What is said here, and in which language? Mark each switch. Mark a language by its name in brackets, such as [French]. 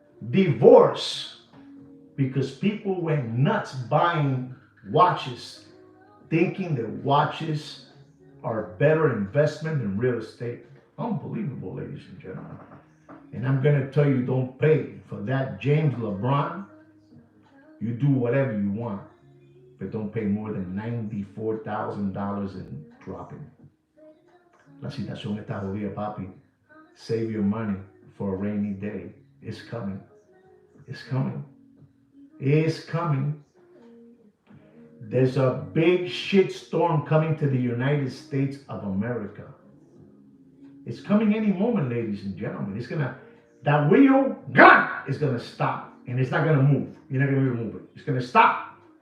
[English] Divorce, because people went nuts buying watches, thinking that watches are a better investment than real estate. Unbelievable, ladies and gentlemen. And I'm going to tell you, don't pay for that. James LeBron, you do whatever you want, but don't pay more than $94,000 in dropping. [Spanish] La situación está jodida, papi. [English] Save your money for a rainy day. It's coming. It's coming. It's coming. There's a big shit storm coming to the United States of America. It's coming any moment, ladies and gentlemen. That wheel, gun, is gonna stop, and it's not gonna move. You're not gonna be able to move it. It's gonna stop.